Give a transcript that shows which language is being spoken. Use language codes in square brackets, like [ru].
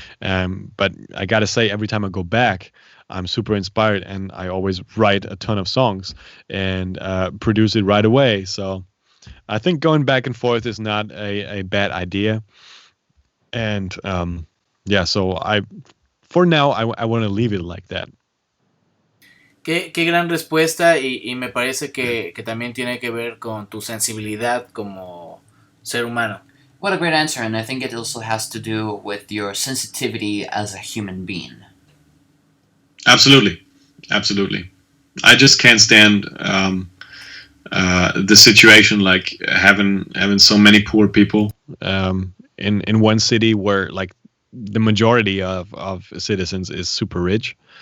[en] But I gotta say, every time I go back, I'm super inspired, and I always write a ton of songs and produce it right away. So I think going back and forth is not a bad idea. And yeah, so for now, I want to leave it like that. [es] Qué gran respuesta, y me parece que también tiene que ver con tu sensibilidad como ser humano. [en] What a great answer, and I think it also has to do with your sensitivity as a human being. Absolutely. I just can't stand the situation, like having so many poor people in one city where like the majority of citizens is super rich.